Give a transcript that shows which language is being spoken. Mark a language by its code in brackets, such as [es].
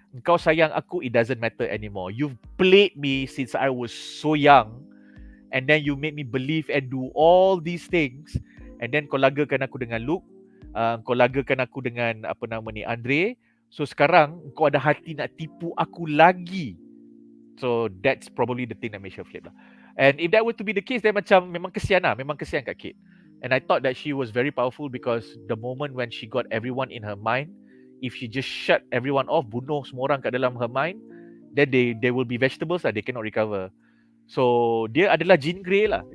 [ms] Engkau sayang aku, [en] it doesn't matter anymore. You've played me since I was so young, and then you made me believe and do all these things, and then [ms] kau lagakan aku dengan Luke, kau lagakan aku dengan Andre. So sekarang kau ada hati nak tipu aku lagi. [en] So that's probably the thing that makes her flip lah. And if that were to be the case, then [ms] macam memang kesian kat Cate. [en] And I thought that she was very powerful because the moment when she got everyone in her mind, if she just shut everyone off, [ms] bunuh semua orang kat dalam [en] her mind, then they will be vegetables lah, they cannot recover. [ms] So dia adalah Jean Grey lah.